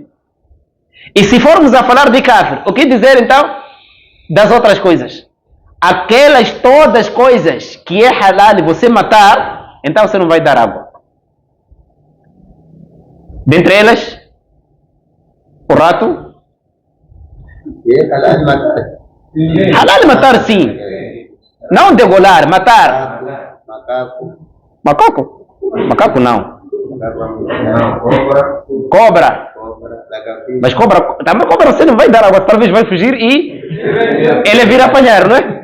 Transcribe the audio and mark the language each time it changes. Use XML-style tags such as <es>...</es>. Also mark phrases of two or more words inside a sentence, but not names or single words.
<pt>E se formos a falar de kafir, o que dizer então das outras coisas? Aquelas todas as coisas que é halal você matar, então você não vai dar água. Dentre elas, o rato. É halal matar. Halal matar sim. Não degolar, matar. Macaco. Macaco? Macaco não. Cobra. Cobra. Lagartixa. Mas também cobra você não vai dar água, talvez vai fugir e ele vir apanhar, não é?</pt>